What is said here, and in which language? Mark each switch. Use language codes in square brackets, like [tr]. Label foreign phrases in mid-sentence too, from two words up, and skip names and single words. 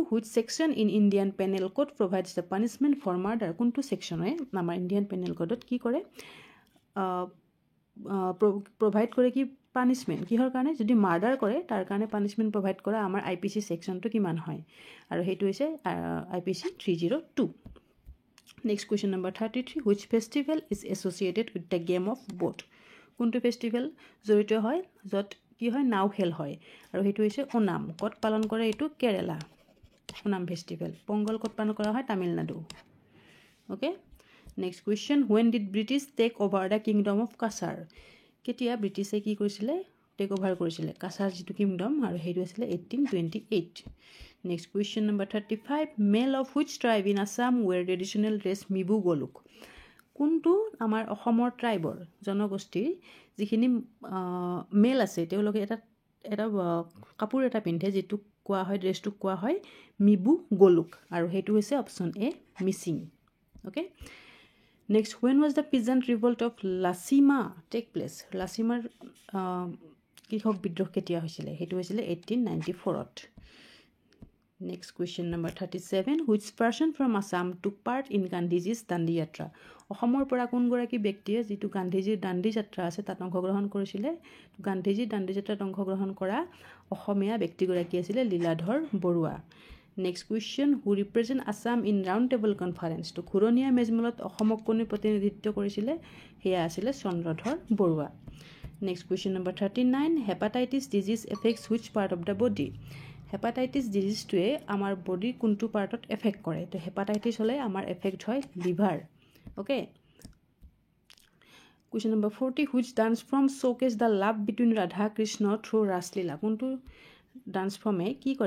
[en] Which section in Indian Penal Code provides the punishment for murder? [as] কোনটো সেকশনে আমাৰ ইন্ডিয়ান পেনেল কোডত কি কৰে provide কৰে কি punishment কিহৰ কাৰণে যদি মাৰ্ডাৰ কৰে তাৰ কাৰণে [en] punishment provide [as] কৰা আমাৰ IPC সেকশনটো কিমান হয় আৰু হেতু হৈছে IPC 302 [en] Next question number 33. Which festival is associated with the game of boat? [as] কোনটো ফেষ্টিভেল জড়িত হয় যত কি হয় নাও খেল হয় আৰু হেতু হৈছে ওনাম কত পালন কৰে এটো কেৰালা ওনাম ফেষ্টিভেল পঙ্গল কত পালন কৰা হয় তামিলনাডু [en] okay Next question. When did British take over the kingdom of Kasar? [as] কেতিয়া ব্ৰিটিছে কি কৰিছিলে [en] take over [as] কৰিছিলে কাছাৰ যিটো কিংডম আৰু হেতু আছিল 1828 [en] Next question number 35. Male of which tribe in Assam wear traditional dress Mibu Goluk? [as] কোনটো আমাৰ অসমৰ ট্ৰাইবৰ জনগোষ্ঠী যিখিনি মেল আছে তেওঁলোকে এটা কাপোৰ এটা পিন্ধে যেটো কোৱা হয় ড্ৰেছটো কোৱা হয় মিবু গোলুক আৰু হেতু হৈছে অপশন এ মিসিং [en] okay Next, when was the peasant revolt of Lasima take place? [as] Lasimaৰ কৃষক বিদ্ৰোহ কেতিয়া হৈছিলে? সেইটো হৈছিলে 1894ত। [en] Next question number 37. Which person from Assam took part in Gandhiji's Dandi Yatra? [as] অসমৰ পৰা কোনগৰাকী ব্যক্তিয়ে যিটো গান্ধীজীৰ দাণ্ডী যাত্ৰা আছে তাত অংশগ্ৰহণ কৰিছিলে? গান্ধীজীৰ দাণ্ডী যাত্ৰাত অংশগ্ৰহণ কৰা অসমীয়া ব্যক্তিগৰাকী আছিলে লীলাধৰ বৰুৱা। [en] Next question. Who represent Assam in round table conference? [as] তো ঘূৰণীয়া মেজমেলত অসমক কোনে প্ৰতিনিধিত্ব কৰিছিলে? সেয়া আছিলে চন্দ্ৰধৰ বৰুৱা। [en] Next question number 39. Hepatitis disease affects which part of the body? [as] হেপাটাইটিছ ডিজিজটোৱে আমাৰ বডি কোনটো পাৰ্টত এফেক্ট কৰে? তো হেপাটাইটিছ হ'লে আমাৰ এফেক্ট হয় লিভাৰ। [en] Okay. Question number 40. Which dance form showcase the love between Radha Krishna through Raasleela? [as] কোনটো [en] dance form [as] কি কৰে?